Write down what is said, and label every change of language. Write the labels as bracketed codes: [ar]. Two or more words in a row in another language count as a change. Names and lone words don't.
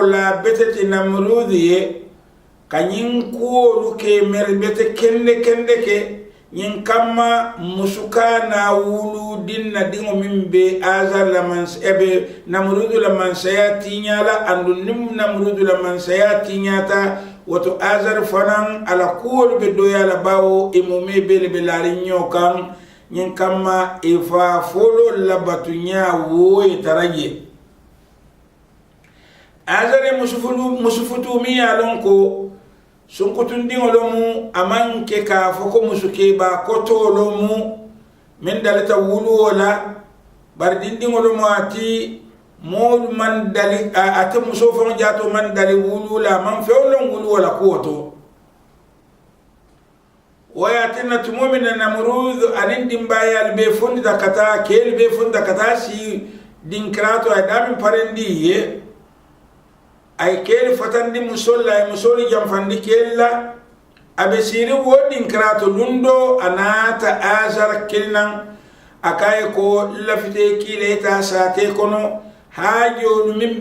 [man] la betati namrudi ye kanyin kuolu ke merbete kende ke nyin kama musuka na wulu dinna dingo mimbe azar la mans ebe namrudu la mansaya tinyala andu nim namrudu la mansaya tinyata wato azar fanan ala kuolu be doya la bawo imume bele be larinyo kan nyin kama ifa folo la batunya wo itaraje azare musufutu mi alonko sunkutundi olomu amanke ka foko musuke ba koto olomu min dalita wulu wala bardindi olomu ati mol man dali ati musofo jato man dali wulu la man fewlon wulu wala koto wayatina tumumina namrud anin dimbayal be funda kata kel be funda kata si dinkrato adami parendi ye ay kel fatandi musolla ay musoli jamfandi kella abesiri wodin krato lundo anata azar kelnan akay ko lafite kileta sate kono hajo min